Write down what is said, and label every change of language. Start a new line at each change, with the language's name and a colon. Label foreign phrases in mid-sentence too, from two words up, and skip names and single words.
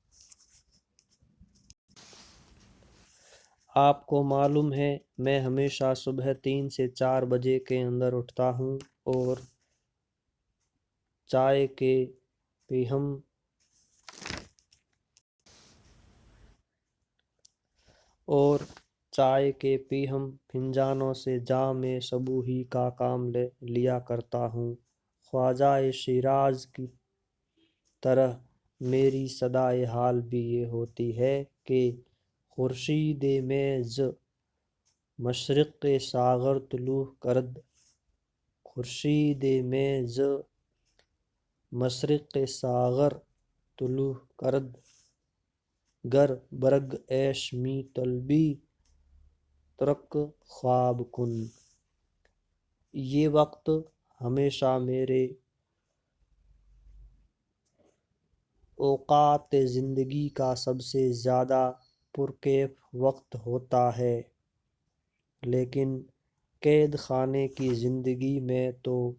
Urdu: آپ کو معلوم ہے میں ہمیشہ صبح 3 سے 4 بجے کے اندر اٹھتا ہوں اور چائے کے پیہم فنجانوں سے جام صبوحی کا کام لیا کرتا ہوں۔ خواجہ شیراز کی طرح میری صدائے حال بھی یہ ہوتی ہے کہ
Persian: خورشید میز مشرق ساغر طلوع کرد، خورشید میز مشرق ساغر طلوع کرد، گر برگ عیش می طلبی ترک خواب کن۔
Urdu: یہ وقت ہمیشہ میرے اوقات زندگی کا سب سے زیادہ پرکیف وقت ہوتا ہے، لیکن قید خانے کی زندگی میں تو